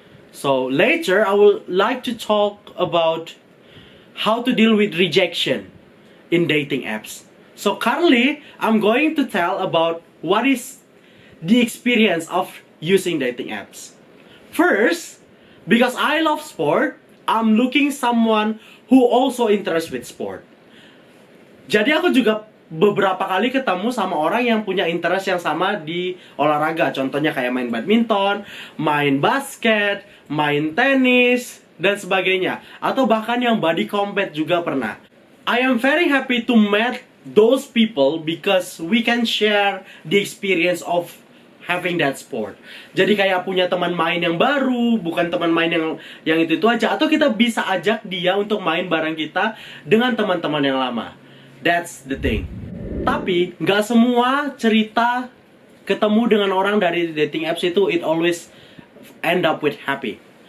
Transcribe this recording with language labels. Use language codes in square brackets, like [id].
[en] So later I would like to talk about how to deal with rejection in dating apps. So currently, I'm going to tell about what is the experience of using dating apps. First, because I love sport, I'm looking someone who also interested with sport. [id] Jadi aku juga beberapa kali ketemu sama orang yang punya interest yang sama di olahraga. Contohnya kayak main badminton, main basket, main tenis, dan sebagainya. Atau bahkan yang body combat juga pernah. [en] I am very happy to meet those people because we can share the experience of having that sport. [id] Jadi kayak punya teman main yang baru, bukan teman main yang itu aja. Atau kita bisa ajak dia untuk main bareng kita dengan teman-teman yang lama. [en] That's the thing. [id] Tapi nggak semua cerita ketemu dengan orang dari dating apps itu [en] it always end up with happy.